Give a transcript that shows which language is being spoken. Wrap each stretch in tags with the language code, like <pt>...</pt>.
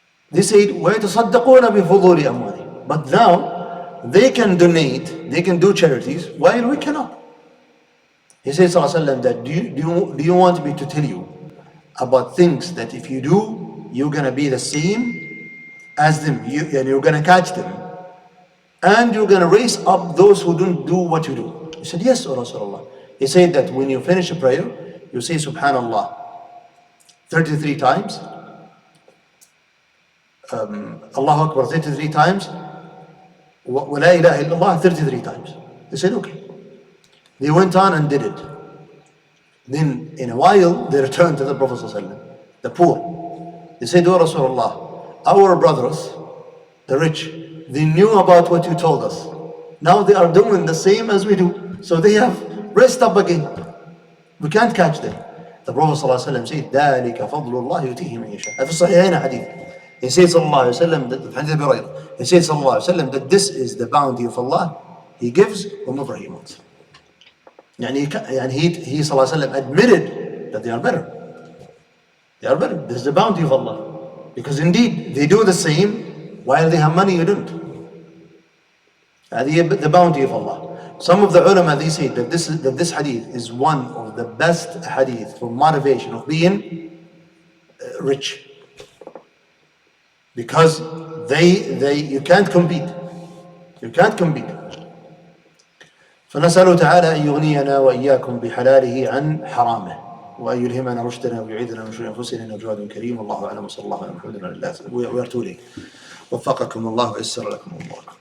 <en>They said,</en> <ar>ويتصدقون بفضول أموالهم.</ar> <en>But now they can donate, they can do charities, while we cannot. He says sallallahu alaihi wasallam, that do you want me to tell you about things that if you do, you're gonna be the same as them, and you're gonna catch them, and you're gonna raise up those who don't do what you do? He said, yes, O Rasulullah. He said that when you finish a prayer, you say Subhanallah 33 times, Allahu Akbar 33 times, wa la ilaha illallah 33 times. They said, okay. They went on and did it. Then in a while, they returned to the Prophet ﷺ, the poor. They said, "O Rasulullah, our brothers, the rich, they knew about what you told us. Now they are doing the same as we do. So they have raised up again. We can't catch them." The Prophet ﷺ said,</en> <ar>ذَلِكَ فَضْلُ اللَّهِ يُؤْتِيهِ مَن يَشَاءُ. في الصحيحين hadith.</ar> <en>He said sallallahu alayhi wa sallam, he said sallallahu alayhi wa sallam, that this is the bounty of Allah. He gives whomever he wants. And he sallallahu alayhi wa sallam admitted that they are better. They are better. This is the bounty of Allah. Because indeed, they do the same while they have money, you don't. The bounty of Allah. Some of the ulama, they say that this hadith is one of the best hadith for motivation of being rich. Because you can't compete. You can't compete.</en> <ar>فنسأله تعالى أن يغنينا وإياكم بحلاله عن حرامه وأن يلهمنا رشدنا ويعيذنا من شرور أنفسنا إنه جواد كريم. والله أعلم وصلى الله على محمد وعلى آله وصحبه.</ar> <en>We are too late.</en> <ar>وفقكم الله ويسر لكم أموركم.</ar>